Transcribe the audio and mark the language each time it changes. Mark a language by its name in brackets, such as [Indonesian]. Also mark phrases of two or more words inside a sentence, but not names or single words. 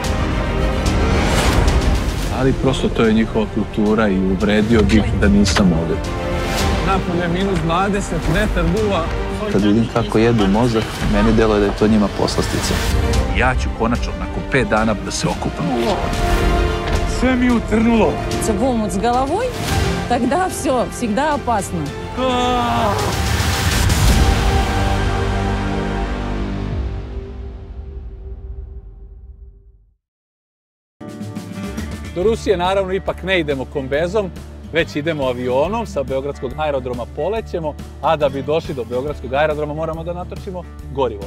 [Serbian] Ali prosto to je njihova kultura i uvredio bih da nisam ovdje. Napolje minus 20, vetar duva. Kad vidim kako jedu mozak, meni deluje da je to njima poslastica. Ja ću konačno nakon 5 dana da se okupam. Sve mi je utrnulo. [Russian] В омут с головой, тогда все, всегда опасно. [Serbian] Do Rusije naravno ipak ne idemo kombezom, već idemo avionom, sa Beogradskog aerodroma polećemo, a da bi došli do Beogradskog aerodroma moramo da natočimo gorivo.